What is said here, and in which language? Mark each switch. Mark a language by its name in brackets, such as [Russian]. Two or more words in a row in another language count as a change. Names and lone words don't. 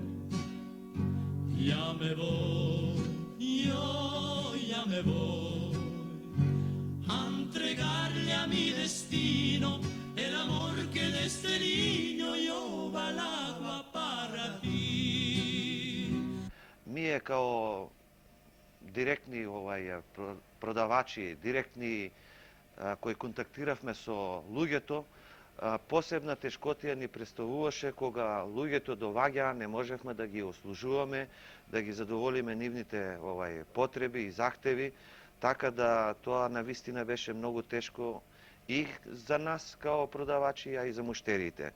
[Spanish] Ya me voy, yo ya me voy a entregarle a mi destino el amor que desde niño yo balaba para ti. [Macedonian] Ние као директни продавачи, директни кој контактиравме со луѓето, посебна тешкотија ни представуваше кога луѓето доаѓаа, не можевме да ги услужуваме, да ги задоволиме нивните потреби и захтеви, така да тоа навистина беше многу тешко и за нас као продавачи, а и за муштериите.